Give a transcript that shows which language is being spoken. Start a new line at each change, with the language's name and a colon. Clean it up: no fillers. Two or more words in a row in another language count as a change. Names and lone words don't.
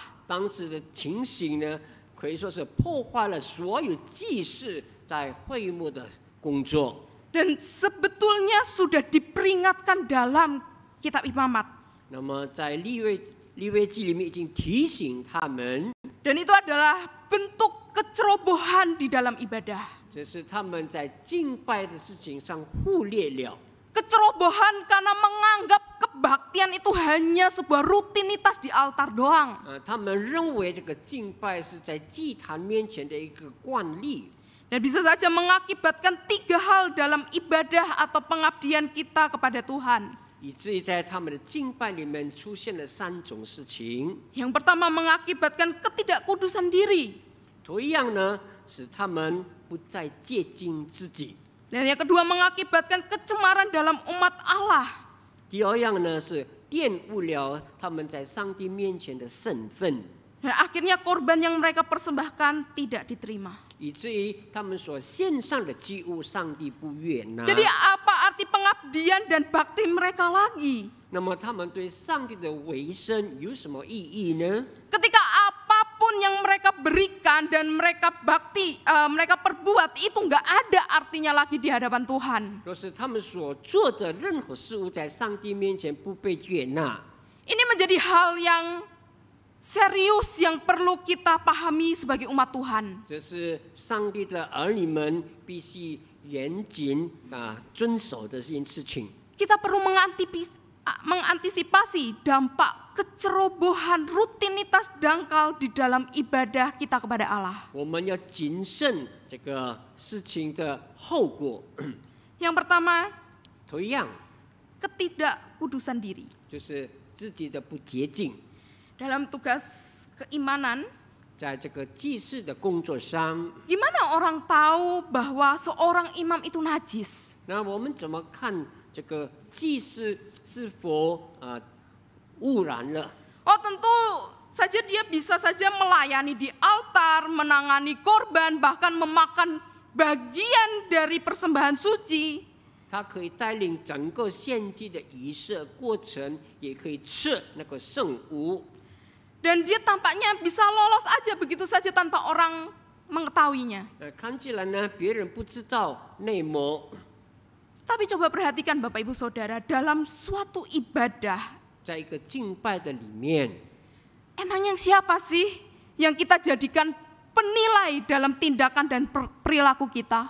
Chinese: 当时的情形呢，可以说是破坏了所有祭司在会幕的工作。
Indonesian: Dan sebetulnya sudah diperingatkan dalam kitab Imamat.
Chinese: 那么在利未记里面已经提醒他们，
Indonesian: Dan itu adalah bentuk kecerobohan di dalam ibadah.
Chinese: 这是他们在敬拜的事情上忽略了。
Indonesian: Kecerobohan karena menganggap kebaktian itu hanya sebuah rutinitas di altar doang.
Chinese: 他们认为这个敬拜是在祭坛面前的一个惯例。
Indonesian: Dan bisa saja mengakibatkan 3 hal dalam ibadah atau pengabdian kita kepada Tuhan.
Chinese: 以至于在他们的敬拜里面出现了3种事情。
Indonesian: Yang pertama mengakibatkan ketidakkudusan diri.
Chinese: 同样呢，使他们不再接近自己。
Indonesian: Dan yang kedua mengakibatkan kecemaran dalam umat Allah.
Chinese: 第二样呢是玷污了他们在上帝面前的身份，
Indonesian: Dan akhirnya korban yang mereka persembahkan tidak diterima.
Chinese: 以至于他们所献上的祭物，上帝不悦纳。
Indonesian: Jadi apa arti pengabdian dan bakti mereka lagi?
Chinese: 那么他们对上帝的委身有什么意义呢？
Indonesian: Ketika apapun yang mereka berikan dan mereka bakti, mereka perbuat itu nggak ada artinya lagi di hadapan Tuhan.
Chinese: 若是他们所做的任何事物在上帝面前不被悦纳，
Indonesian: Ini menjadi hal yang serius yang perlu kita pahami sebagai umat Tuhan.
Chinese: 这是上帝的儿女们必须严谨遵守的一件事情。
Indonesian: Kita perlu mengantisipasi dampak kecerobohan rutinitas dangkal di dalam ibadah kita kepada Allah.
Chinese: 我们要谨慎这个事情的后果。
Indonesian: Yang pertama,
Chinese: 同样
Indonesian: ketidakkudusan diri.
Chinese: 就是自己的不洁净，
Indonesian: Dalam tugas keimanan,
Chinese: 在这个祭祀的工作上，
Indonesian: gimana orang tahu bahwa seorang imam itu najis?
Chinese: 那我们怎么看这个祭祀是否污染了？
Indonesian: Oh, tentu saja dia bisa saja melayani di altar, menangani korban, bahkan memakan bagian dari persembahan suci.
Chinese: 他可以带领整个献祭的仪式过程，也可以吃那个圣物。
Indonesian: Dan dia tampaknya bisa lolos aja begitu saja tanpa orang mengetahuinya.
Chinese: 看起来呢，别人不知道内幕。
Indonesian: Tapi coba perhatikan Bapak Ibu Saudara, dalam suatu ibadah,
Chinese: 在一个敬拜的里面，
Indonesian: emangnya siapa sih yang kita jadikan penilai dalam tindakan dan perilaku kita?